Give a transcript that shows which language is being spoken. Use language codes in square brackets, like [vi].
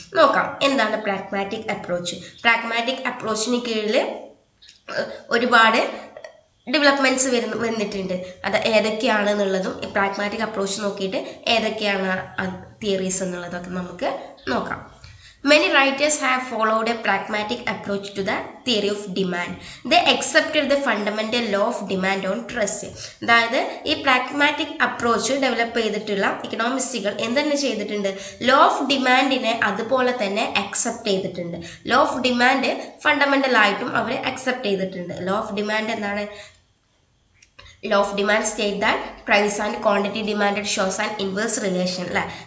[ml] നോക്കാം, എന്താണ് pragmatic approach. Pragmatic അപ്രോച്ചിന് കീഴിൽ ഒരുപാട് ഡെവലപ്മെൻറ്റ്സ് വന്നിട്ടുണ്ട്. അത് ഏതൊക്കെയാണെന്നുള്ളതും ഈ പ്രാഗ്മാറ്റിക് അപ്രോച്ച് നോക്കിയിട്ട് ഏതൊക്കെയാണ് തിയറീസ് എന്നുള്ളതൊക്കെ നമുക്ക് നോക്കാം. [en] Many writers have followed a pragmatic approach to the theory of demand. They accepted the fundamental law of demand on trust. [ml] അതായത് ഈ പ്രാഗ്മാറ്റിക് അപ്രോച്ച് ഡെവലപ്പ് ചെയ്തിട്ടുള്ള ഇക്കണോമിസ്റ്റുകൾ എന്തെന്ന് ചെയ്തിട്ടുണ്ട്, ലോ ഓഫ് ഡിമാൻഡിനെ അതുപോലെ തന്നെ അക്സെപ്റ്റ് ചെയ്തിട്ടുണ്ട്. ലോ ഓഫ് ഡിമാൻഡ് ഫണ്ടമെൻ്റൽ ആയിട്ടും അവർ accept ചെയ്തിട്ടുണ്ട്. ലോ ഓഫ് ഡിമാൻഡ് എന്താണ്? [en] Law of demand state that price and quantity demanded shows and inverse relation. അല്ലേ?